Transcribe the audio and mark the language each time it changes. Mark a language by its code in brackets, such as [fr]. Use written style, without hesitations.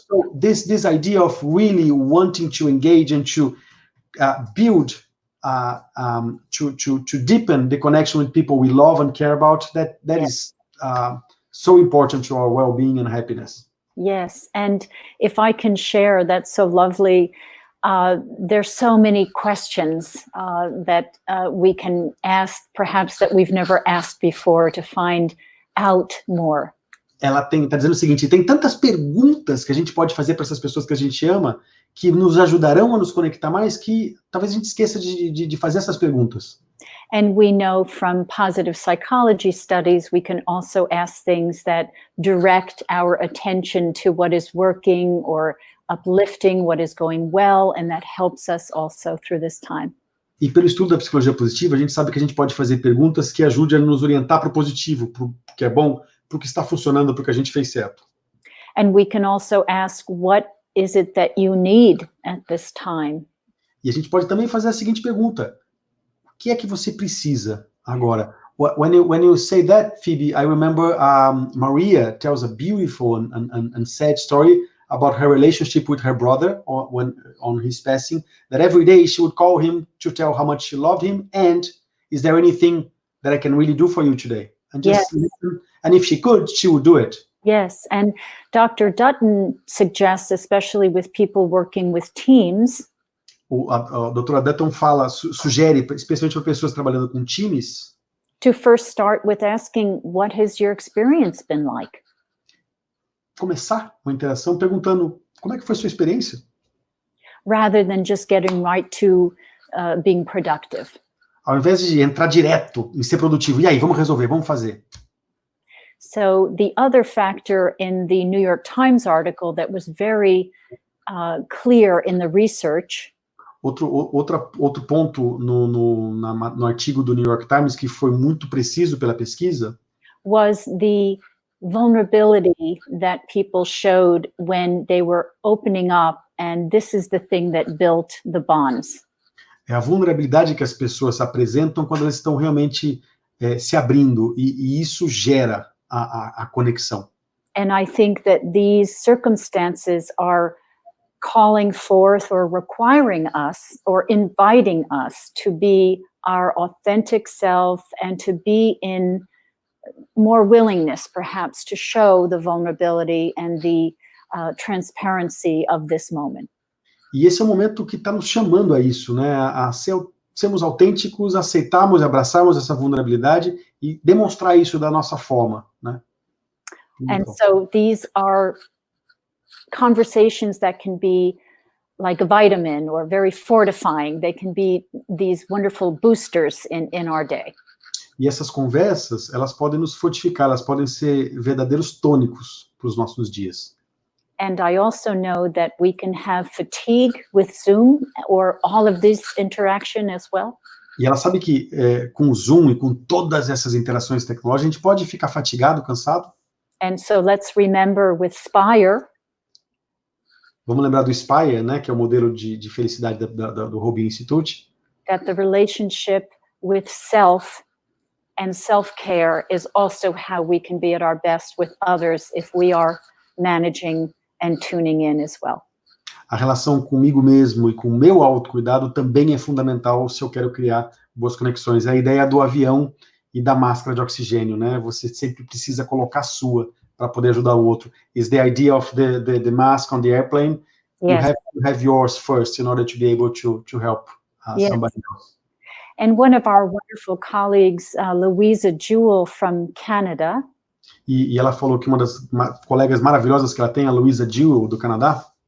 [en] So this idea of really wanting to engage and to build, to deepen the connection with people we love and care about, that is so important to our well-being and happiness. Yes, and if I can share, that's so lovely. There's so many questions that we can ask, perhaps that we've never asked before, to find out more. [pt] Ela tá dizendo o seguinte, tem tantas perguntas que a gente pode fazer para essas pessoas que a gente ama, que nos ajudarão a nos conectar mais, que talvez a gente esqueça de fazer essas perguntas. [en] And we know from positive psychology studies, we can also ask things that direct our attention to what is working or uplifting what is going well, and that helps us also through this time. [pt] E pelo estudo da psicologia positiva, a gente sabe que a gente pode fazer perguntas que ajudem a nos orientar para o positivo, para o que é bom, para o que está funcionando, para o que a gente fez certo. [en] And we can also ask, what is it that you need at this time? [pt] E a gente pode também fazer a seguinte pergunta: o que é que você precisa agora? [en] When you say that, Phoebe, I remember Maria tells a beautiful and sad story about her relationship with her brother on his passing, that every day she would call him to tell how much she loved him, and is there anything that I can really do for you today? And just listen, and if she could, she would do it. Yes, and Dr. Dutton suggests, especially with people working with teams, [pt] A doutora Dutton sugere, especialmente para pessoas trabalhando com times, [en] to first start with asking, what has your experience been like? [pt] Começar uma interação perguntando, como é que foi sua experiência? [en] Rather than just getting right to being productive. [pt] Ao invés de entrar direto em ser produtivo. E aí, vamos resolver, vamos fazer. [en] So the other factor in the New York Times article that was very clear in the research. [pt] Outro ponto no artigo do New York Times que foi muito preciso pela pesquisa [en] was the vulnerability that people showed when they were opening up, and this is the thing that built the bonds. [pt] É a vulnerabilidade que as pessoas apresentam quando elas estão realmente se abrindo, e isso gera a conexão. [en] And I think that these circumstances are calling forth or requiring us or inviting us to be our authentic self and to be in more willingness, perhaps, to show the vulnerability and the transparency of this moment. [pt] E esse é o momento que está nos chamando a isso, né? A sermos autênticos, aceitarmos e abraçarmos essa vulnerabilidade e demonstrar isso da nossa forma, né? [en] And so these are conversations that can be like a vitamin or very fortifying. They can be these wonderful boosters in our day. [pt] E essas conversas, elas podem nos fortificar, elas podem ser verdadeiros tônicos para os nossos dias. [en] And I also know that we can have fatigue with Zoom or all of this interaction as well. [pt] E ela sabe que com o Zoom e com todas essas interações tecnológicas, a gente pode ficar fatigado, cansado. [en] And so let's remember with SPIRE, [pt] Vamos lembrar do SPIRE, né, que é o modelo de felicidade do Robin Institute. [en] that the relationship with self and self-care is also how we can be at our best with others if we are managing and tuning in as well. [pt] A relação comigo mesmo e com o meu autocuidado também é fundamental se eu quero criar boas conexões. É a ideia do avião e da máscara de oxigênio, né? Você sempre precisa colocar a sua para poder ajudar o outro. [en] Is the idea of the mask on the airplane? Yes. You have to have yours first in order to be able to help Yes. somebody else. And one of our wonderful colleagues, Louisa Jewell from Canada, [pt] E ela falou que uma das colegas maravilhosas que ela tem, a Louisa Jewell, do Canadá,